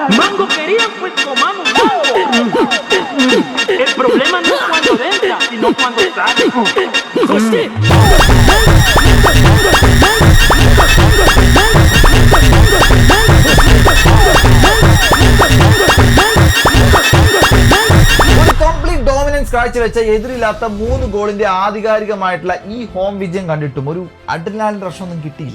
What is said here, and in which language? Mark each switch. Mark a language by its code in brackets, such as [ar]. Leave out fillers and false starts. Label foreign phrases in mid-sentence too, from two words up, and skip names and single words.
[es] Mango querían, pues comamos mango. El problema no es cuando entra, sino cuando sale. [ml] ഒരു [en] complete dominance [ml] കാഴ്ചവെച്ച എതിരില്ലാത്ത 3 ഗോളിന്റെ ആധികാരികമായിട്ടുള്ള ഈ ഹോം വിജയം കണ്ടിട്ടും ഒരു [en] adrenaline rush [ml] ഒന്നും കിട്ടിയില്ല.